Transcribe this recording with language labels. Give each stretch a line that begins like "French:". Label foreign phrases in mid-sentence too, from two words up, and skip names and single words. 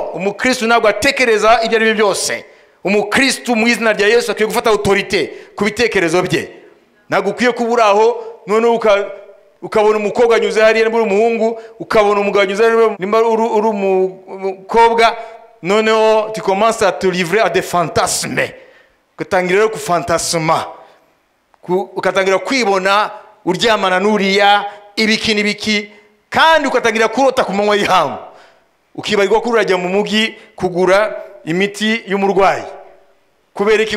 Kinyarwanda: Umukristo ntabwo atekereza ibyo ari byo byose. Umukristo mu izina rya Yesu akwiye gufata autorité ku bitekerezo bye. Ntabwo ukwiye kubura aho none ukabona umukobwa anyuze hariya nimba uri umuhungu, ukabona umugabo anyuze hariya nimba uri umukobwa, noneho
French: tu commences à te livrer à des fantasmes.
Kinyarwanda: Ugatangira rero kufantasma, ugatangira kwibona uryamana n'uriya ibiki n'ibiki, kandi ugatangira kurota ku manywa y'ihangu, ukibagirwa ko urajya mu mugi kugura imiti y'umurwayi kubera iki?